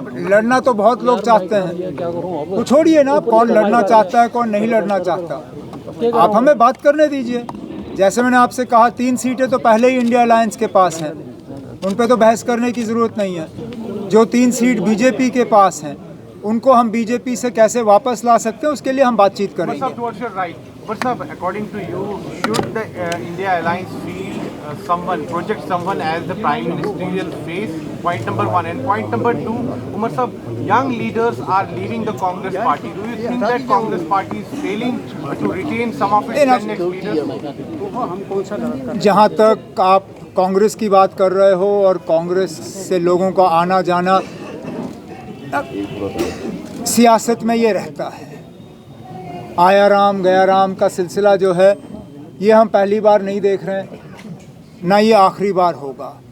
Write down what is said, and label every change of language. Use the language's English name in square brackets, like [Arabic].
[Hindi] लड़ना तो बहुत लोग चाहते हैं, तो छोड़िए ना कौन लड़ना चाहता है कौन नहीं लड़ना चाहता। आप हमें बात करने दीजिए। जैसे मैंने आपसे कहा 3 सीटें तो पहले ही इंडिया अलायंस के पास हैं, उन पे तो बहस करने की ज़रूरत नहीं है। जो 3 सीट बीजेपी के पास हैं उनको हम बीजेपी से कैसे वापस ला सकते हैं उसके लिए हम बातचीत करेंगे। [English] According to you, should the India Alliance project someone as the prime ministerial face? Point number 1. And point number 2, Umar Sahab, young leaders are leaving the Congress party. Do you think that Congress party is failing to retain some of its next leaders? [Hindi] जहाँ तक आप कांग्रेस की बात कर रहे हो और कांग्रेस से लोगों का आना जाना, सियासत में ये रहता है। आया राम गया राम का सिलसिला जो है ये हम पहली बार नहीं देख रहे हैं, ना ये आखिरी बार होगा।